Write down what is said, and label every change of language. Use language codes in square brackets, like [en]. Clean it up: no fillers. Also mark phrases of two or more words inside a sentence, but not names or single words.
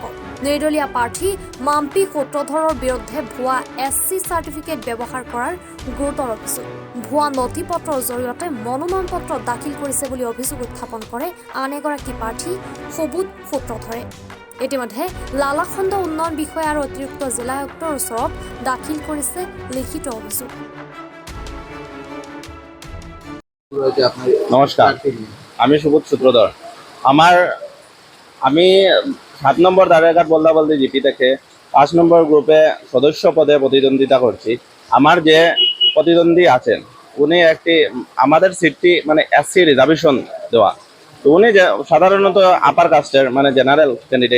[as] নিৰ্দলীয় প্ৰাৰ্থী মাম্পি সূত্ৰধৰৰ বিৰুদ্ধে ভুৱা SC চাৰ্টিফিকেট ব্যৱহাৰ কৰাৰ গুৰুতৰ অভিযোগ। ভুৱা নথি পত্ৰৰ জৰিয়তে মনোনয়ন পত্ৰ দাখিল কৰিছে বুলি অভিযোগ উত্থাপন কৰে আন এগৰাকী প্ৰাৰ্থী সবুজ সূত্ৰধৰে। ইতিমধ্যে লালাখণ্ড উন্নয়ন বিষয়া আৰু অতিৰিক্ত জিলা আয়ুক্তৰ ওচৰত দাখিল কৰিছে লিখিত অভিযোগ। [bn] নমস্কার, আমি সুবোধ সূত্রধর। আমি 7 নম্বর দাঁড়িয়াঘাট বলদাবলদি জিপি থেকে 5 নম্বর গ্রুপে সদস্য পদে প্রতিদ্বন্দ্বিতা করছি। আমার যে প্রতিদ্বন্দ্বী আছেন উনি আমাদের সিটটি মানে SC রিজার্ভেশন দেওয়া, তো উনি সাধারণত [en] upper casteের [bn] মানে [en] general candidate.